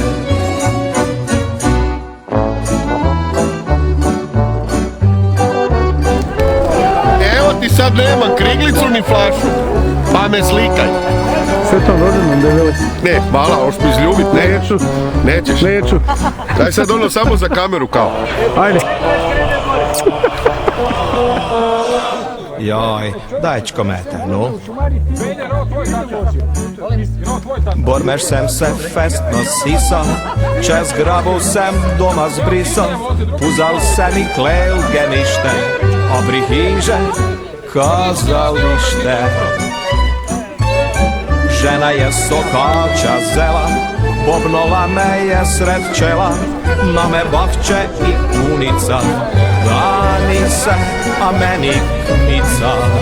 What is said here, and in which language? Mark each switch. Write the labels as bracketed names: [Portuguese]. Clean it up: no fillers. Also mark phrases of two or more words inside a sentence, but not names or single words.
[Croatian] Evo ti sad nemam kriglicu ni flašu, pa me slikaj. Sretan rođendan, debeli. Ne, hvala, hoš mi izljubit, ne. Neću. Nećeš? Neću. Daj sad ono samo za kameru kao. Ajde. Jaj, dajčko mete, no. Bormeš sem se festno sisal, čez grabu sem doma zbrisal, puzal sem i klel genište, a pri hiže kazalište. Žena je sokača zela, bobnula me je sred čela, na me bavče i kunica, dani se, a meni kmica.